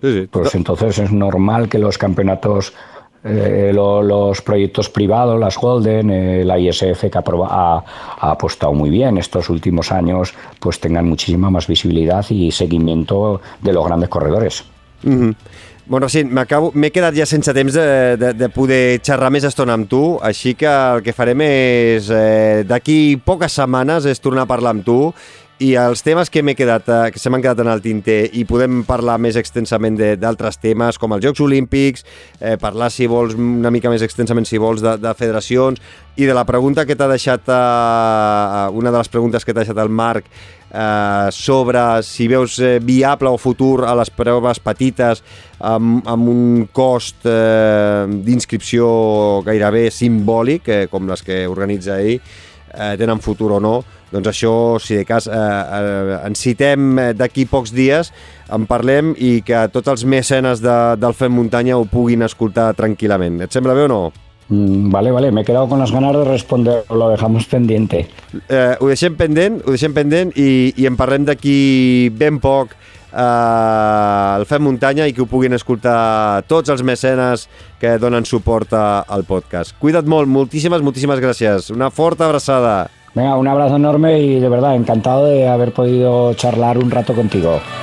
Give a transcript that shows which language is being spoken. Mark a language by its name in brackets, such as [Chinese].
[Spanish] Pues entonces es normal que los campeonatos, los proyectos privados, las Golden, la ISF, que ha apostado muy bien estos últimos años, pues tengan muchísima más visibilidad y seguimiento de los grandes corredores. [Catalan] Bueno, sí, m'he quedat ja sense temps de poder xerrar més estona amb tu, així que el que farem és, d'aquí poques setmanes, és tornar a parlar amb tu, i els temes que se m'han quedat en el tinter, i podem parlar més extensament d'altres temes, com els Jocs Olímpics, parlar, si vols, una mica més extensament, si vols, de federacions, i de la pregunta que t'ha deixat, una de les preguntes que t'ha deixat el Marc, sobre si veus viable o futur a les proves petites amb un cost d'inscripció gairebé simbòlic, com les que organitza ell, tenen futur o no. Doncs això, si de cas, ens citem d'aquí pocs dies, en parlem, i que tots els mecenes del Fem Muntanya ho puguin escoltar tranquil·lament. Et sembla bé o no? [Spanish] Vale, me he quedado con las ganas de responder, lo dejamos pendiente. [Catalan] Ho deixem pendent i en parlem d'aquí ben poc al Fem Muntanya, i que ho puguin escoltar tots els mecenes que donen suport al podcast. Cuida't molt, moltíssimes gràcies. Una forta abraçada. [Spanish] Venga, un abrazo enorme y de verdad encantado de haber podido charlar un rato contigo.